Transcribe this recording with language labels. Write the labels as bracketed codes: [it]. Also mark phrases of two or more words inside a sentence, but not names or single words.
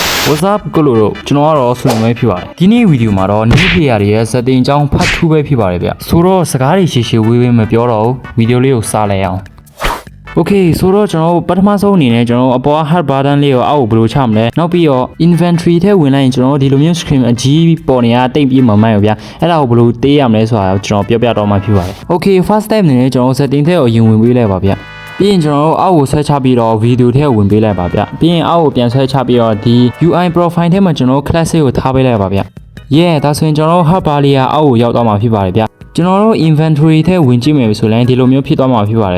[en] What's up [my] ကိုလိုတို့ကျွန်တော်ကတော့ဆွေမျိုးဖြစ်ပါတယ်ဒီနေ့ဗီဒီယိုမှာတော့ [en] new player [my] တွေရဲ့ setting အကြောင်းဖတ်ထူးပဲဖြစ်ပါတယ်ဗျဆိုတော့စကားတွေရှည်ရှည်ဝေးဝေးမပြောတော့ဘူးဗီဒီယိုလေးကိုစလိုက်အောင် Okay ဆိုတော့ကျွန်တော်ပထမဆုံးအနေနဲ့ကျွန်တော်အပေါ် [en] hard button [my] လေးကိုအောက်ကိုဘယ်လိုချမလဲနောက်ပြီးတော့ inventory ထဲဝင်လိုက်ရင်ကျွန်တော်ဒီလိုမျိုး screen အကြီးပေါ်နေတာတိတ်ပြီးမမှန်ဘူးဗျအဲ့ဒါကိုဘယ်လိုတေးရမလဲဆိုတာကျွန်တော်ပြောပြတော့မှဖြစ်ပါတယ် [en] Okay first step [my] အနေနဲ့ကျွန်တော် setting ထဲကိုအရင်ဝင်ပေးလိုက်ပါဗျပြီးရင်ကျွန်တော်အောက်ကိုဆွဲချပြီးတော့ဗီဒီယိုထဲဝင်ပေးလိုက်ပါဗျပြီးရင်အောက်ကိုပြန်ဆွဲချပြီးတော့ဒီ [en] UI profile [my] ထဲမှာကျွန်တော် class ကိုထားပေးလိုက်ပါဗျ Yeah ဒါဆိုရင်ကျွန်တော် [en] hub bar [my] လေးကအောက်ကိုရောက်သွားမှာဖြစ်ပါတယ်ဗျကျွန်တော်တို့ inventory ထဲဝင်ကြည့်မယ်ဆိုရင်ဒီလိုမျိုးဖြစ်သွားမှာဖြစ်ပါတယ်